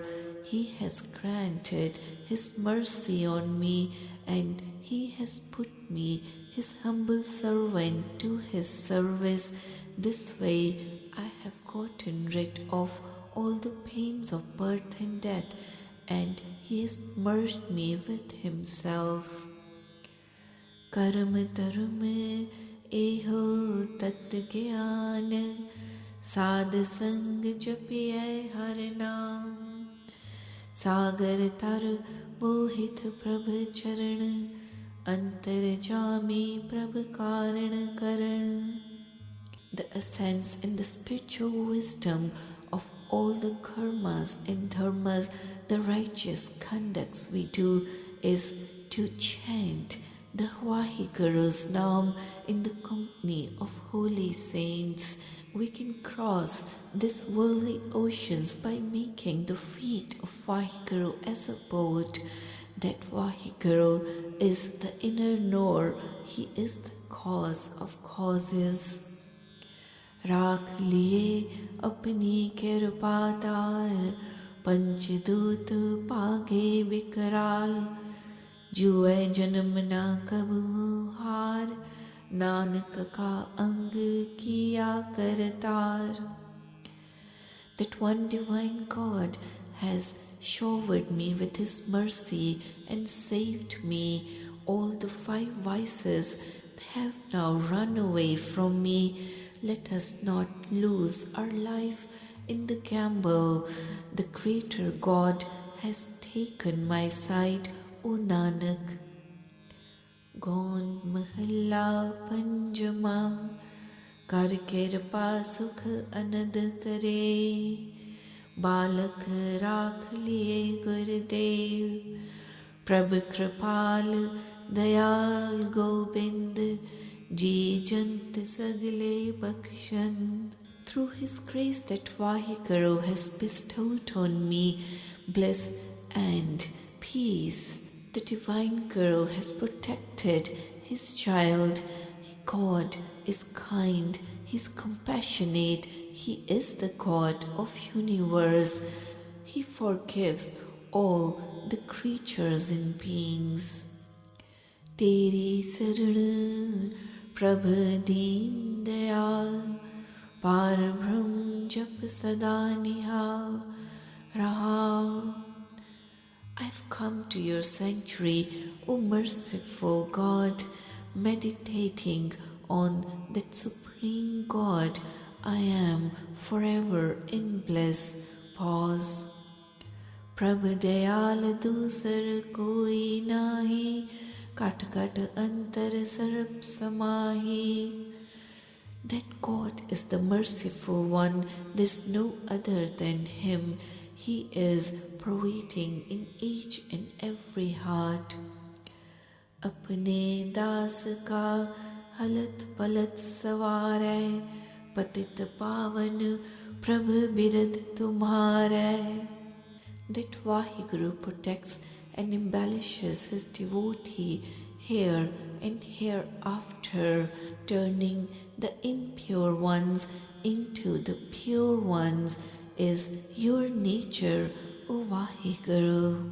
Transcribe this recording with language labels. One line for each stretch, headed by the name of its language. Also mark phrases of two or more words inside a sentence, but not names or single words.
English: He has granted His mercy on me, and He has put me, His humble servant, to His service. This way I have gotten rid of all the pains of birth and death, and He has merged me with Himself.
Punjabi: ਕਰਮ ਤਰਮ ਏਹੋ ਤਤ ਗਿਆਨ, ਸਾਧ ਸੰਗ ਜਪੀਏ ਹਰ ਨਾਮ, ਸਾਗਰ ਤਰ ਮੋਹਿਤ ਪ੍ਰਭ ਚਰਣ, ਅੰਤਰ ਜਾਮੀ ਪ੍ਰਭ ਕਾਰਣ ਕਰਣ.
English: The essence and the spiritual wisdom of all the karmas and dharmas, the righteous conducts we do, is to chant the Vaheguru's Naam in the company of holy saints. We can cross these worldly oceans by making the feet of Vaheguru as a boat. That Vaheguru is the inner knower. He is the cause of causes.
Punjabi: ਰਾਖ ਲੀਏ ਅਪਨੀ ਕਿਰਪਾ ਤਾਰ, ਪੰਚਦੂਤ ਪਾਗੇ ਵਿਕਰਾਲ, ਜੂਏ ਜਨਮ ਨਾ ਕਬੂ ਹਾਰ, ਨਾਨਕ ਕਾ ਅੰਗ ਕੀਆ ਕਰਤਾਰ.
English: That one divine God has showered me with His mercy and saved me. All the 5 vices have now run away from me. Let us not lose our life in the gamble. The Creator God has taken my side, O Nanak.
Punjabi: ਗਉਣ ਮਹਲਾ ਪੰਜਮਾ, ਕਰ ਕਿਰਪਾ ਸੁਖ ਅਨਦ ਕਰੇ, ਬਾਲਕ ਰਾਖ ਲੀਏ ਗੁਰਦੇਵ, ਪ੍ਰਭ ਕਿਰਪਾਲ ਦਇਆਲ ਗੋਵਿੰਦ, ਜੀ ਜੰਤ ਸਗਲੇ ਬਖਸ਼ੰਦ.
English: Through His grace that Vaheguru has bestowed on me bliss and peace, the Divine Guru has protected His child. God is kind, He is compassionate, He is the God of universe. He forgives all the creatures and beings.
Punjabi: ਤੇਰੀ ਸਰਣ ਪ੍ਰਭ ਦੀਨ ਦਇਆਲ, ਪਾਰ ਬ੍ਰਹਮ ਜਪ ਸਦਾ ਨਿਹਾਲ ਰਹਲ.
English: I've come to your sanctuary, O merciful God, meditating on that Supreme God. I am forever in bliss. Pause.
Punjabi: ਪ੍ਰਭ ਦਇਆਲ ਦੂਸਰ ਕੋਈ ਨਾਹੀ, ਕਟ ਕਟ ਅੰਤਰ ਸਰਬ ਸਮਾਹੀ.
English: That God is the merciful one. There's no other than Him. He is pervading in each and every heart.
Punjabi: ਅਪਨੇ ਦਾਸ ਕਾ ਹਲਤ ਪਲਤ ਸਵਾਰੇ, ਪਤਿਤ ਪਾਵਨ ਪ੍ਰਭ ਬਿਰਦ ਤੁਮਹਾਰੇ.
English: That Vaheguru protects and embellishes His devotee here and hereafter, turning the impure ones into the pure ones, is your nature, O Vaheguru.